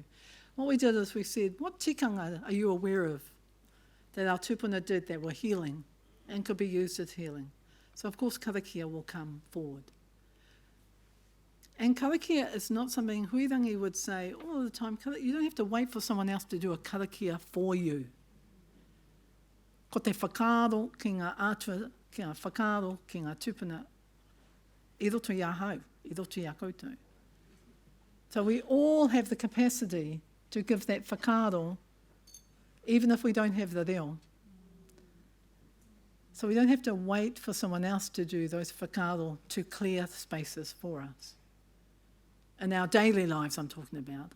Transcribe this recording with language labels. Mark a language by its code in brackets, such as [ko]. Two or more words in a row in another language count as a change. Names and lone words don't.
[en] What we did is we said, what tikanga are you aware of that our tupuna did that were healing and could be used as healing? So of course karakia will come forward. And karakia is not something huirangi would say all the time. You don't have to wait for someone else to do a karakia for you. [mi] Ko te whakaaro ki ngā atua, ki ngā whakaaro ki ngā tupuna, I roto i a hau, I roto i a koutou. [en] So we all have the capacity to give that whakaaro, even if we don't have the reo. So we don't have to wait for someone else to do those whakaaro to clear spaces for us. In our daily lives I'm talking about.